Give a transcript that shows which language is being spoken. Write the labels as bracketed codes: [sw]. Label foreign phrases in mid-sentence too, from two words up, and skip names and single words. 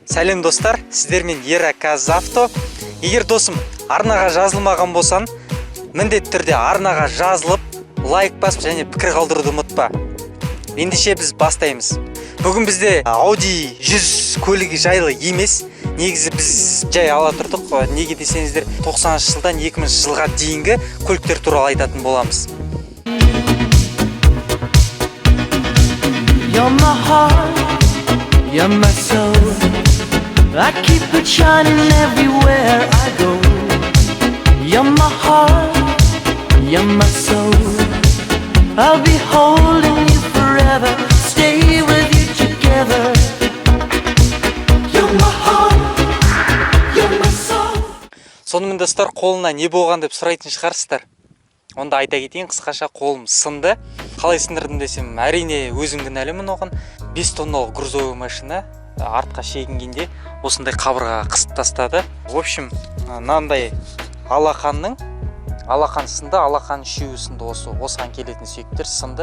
[kk] Сәлем достар, сіздермен Ера Казавто. Егер досым арнаға жазылмаған болсан, міндетті түрде арнаға жазылып, лайк басып және пікір қалдыруды ұмытпа. Ендеше біз бастаймыз. Бүгін бізде Audi 100 көлігі жайлы емес, негізі біз жай ала тұрдық. Неге десеңіздер, 90 жылдан 2000 жылға дейінгі көліктер туралы айтатын боламыз. [en] You're my heart, you're my soul. I keep it shining everywhere I go. You're my heart, you're my soul. I'll be holding you forever, stay with you together. You're my heart, you're my soul. [kk] Сонымен достар, қолына не болған деп сұрайтын шығарсыздар. Онда айта кетейін, қысқаша қолым сынды. Қалай сындырдым десем, әрине өзім кінәлімін оған. 5 тонналық [ru] грузовой машина [kk] артқа шегінгенде осындай қабырғаға қысып тастады. [ru] В общем, [kk] мынандай алақан сынды, алақан үшеуі сынды, осыған келетін сүйектер сынды.